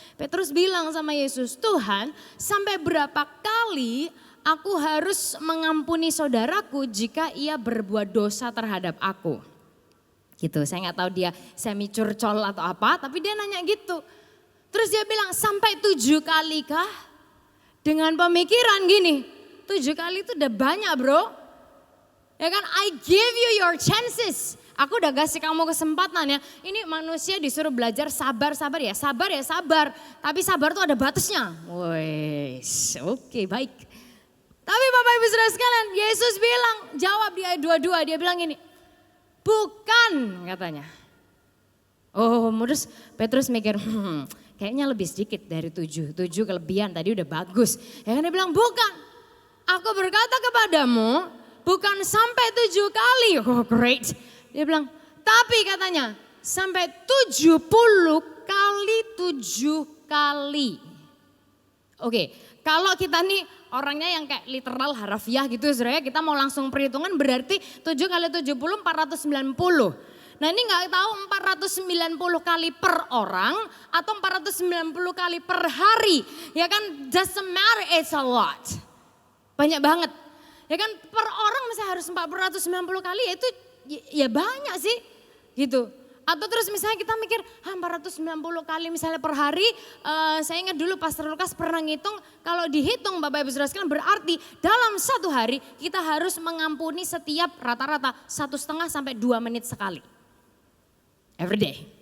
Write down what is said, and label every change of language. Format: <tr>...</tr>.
<id>Petrus bilang sama Yesus, Tuhan sampai berapa kali aku harus mengampuni saudaraku jika ia berbuat dosa terhadap aku. Gitu saya gak tahu dia semi curcol atau apa tapi dia nanya gitu. Terus dia bilang sampai 7 kali kah? Dengan pemikiran gini 7 kali itu udah banyak bro. Ya kan,</id> <en>I give you your chances.</en> <id>Aku udah kasih kamu kesempatan ya. Ini manusia disuruh belajar sabar ya. Sabar. Tapi sabar tuh ada batasnya. Wes, oke, baik. Tapi Bapak Ibu Saudara sekalian, Yesus bilang, jawab di ayat 22, dia bilang ini. Bukan katanya. Oh, terus Petrus mikir, kayaknya lebih sedikit dari 7. 7 kelebihan tadi udah bagus. Ya kan dia bilang, bukan. Aku berkata kepadamu, bukan sampai 7 kali,</id> <en>oh great.</en> <id>Dia bilang, tapi katanya sampai 70 kali 7 kali. Oke, kalau kita nih orangnya yang kayak literal harafiah gitu saudara, kita mau langsung perhitungan berarti 7 kali 70 490. Nah ini gak tahu 490 kali per orang atau 490 kali per hari. Ya kan</id> <en>doesn't matter, it's a lot.</en> <id>Banyak banget. Ya kan per orang misalnya harus 490 kali ya itu ya banyak sih gitu. Atau terus misalnya kita mikir 490 kali misalnya per hari. Saya ingat dulu Pastor Lukas pernah ngitung kalau dihitung Bapak Ibu Saudara sekalian berarti dalam satu hari kita harus mengampuni setiap rata-rata 1,5 sampai 2 menit sekali.</id> <en>Every day.</en>